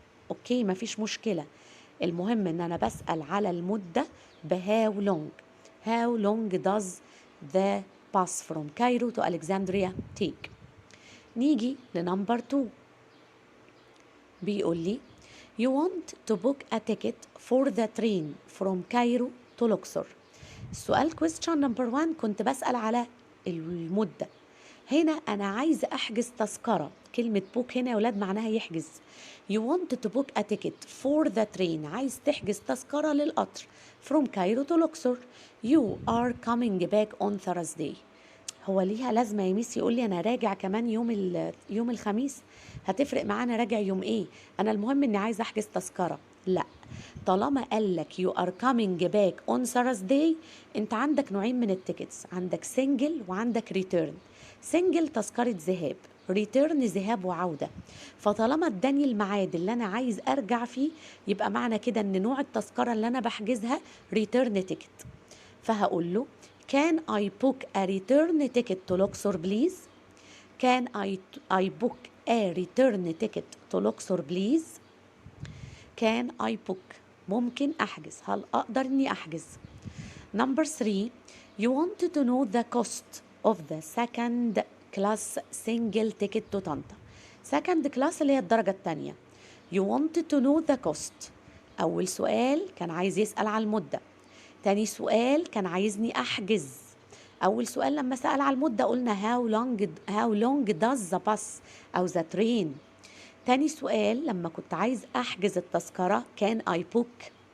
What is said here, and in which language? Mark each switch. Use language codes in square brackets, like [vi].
[ar] اوكي مفيش مشكلة، المهم ان انا بسأل على المدة بهاو long. [en] How long does the bus from Cairo to Alexandria take؟ [ar] نيجي لنمبر 2. بيقول لي [en] You want to book a ticket for the train from Cairo to Luxor. [ar] السؤال [en] question number 1 [ar] كنت بسأل على المدة. هنا أنا عايز أحجز تذكرة. كلمة book هنا يا ولاد معناها يحجز. [en] You want to book a ticket for the train. [ar] عايز تحجز تذكرة للقطر [en] from Cairo to Luxor. You are coming back on Thursday. [ar] هو ليها لازمه يا ميس يقول لي انا راجع كمان يوم الخميس؟ هتفرق معانا راجع يوم ايه؟ انا المهم اني عايز احجز تذكره. لا، طالما قال لك [en] you are coming back on Thursday، [ar] انت عندك نوعين من التيكتس، عندك سنجل وعندك ريتيرن. سنجل تذكره ذهاب، ريتيرن ذهاب وعوده. فطالما اداني الميعاد اللي انا عايز ارجع فيه، يبقى معنى كده ان نوع التذكره اللي انا بحجزها ريتيرن تيكت. [en] فهقول له Can I book a return ticket to Luxor please؟ Can I book a return ticket to Luxor please؟ Can I book؟ [ar] ممكن أحجز، هل أقدر إني أحجز؟ [en] Number 3. You want to know the cost of the second class single ticket to طنطا. second class [ar] اللي هي الدرجة الثانية. [en] You want to know the cost. [ar] أول سؤال كان عايز يسأل على المدة، تاني سؤال كان عايزني أحجز. أول سؤال لما سأل على المدة قلنا [en] how long does the bus [ar] أو [en] the train. [ar] تاني سؤال لما كنت عايز أحجز التذكرة كان [en] I book.